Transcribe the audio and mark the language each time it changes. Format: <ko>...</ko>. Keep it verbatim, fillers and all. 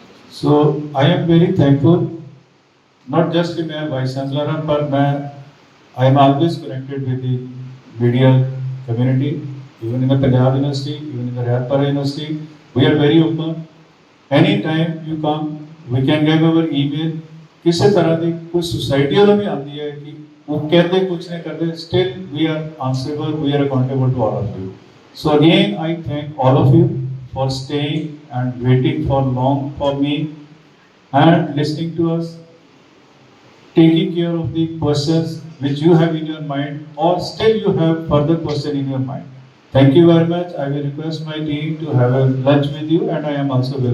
<en>So I am very thankful, not just that I am Vice Chancellor, but I, I am always connected with the B D L community, even in the Punjab University, even in the Riyadh Bahr University. We are very open. Anytime you come, we can give our email.</en> <pa>ਕਿਸੇ ਤਰ੍ਹਾਂ ਦੀ ਕੋਈ society ਵਾਲਾ ਵੀ ਆਉਂਦੀ ਹੈ ਕਿ ਉਹ ਕਹਿੰਦੇ ਕੁਛ ਨਹੀਂ ਕਰਦੇ,</pa> <en>Still we are answerable, we are accountable to all of you. So again I thank all of you for staying and waiting for long for me and listening to us, taking care of the questions. which you have in your mind, or still you have further question in your mind. Thank you very much. I will request my team to have a lunch with you, and I am also available.</en>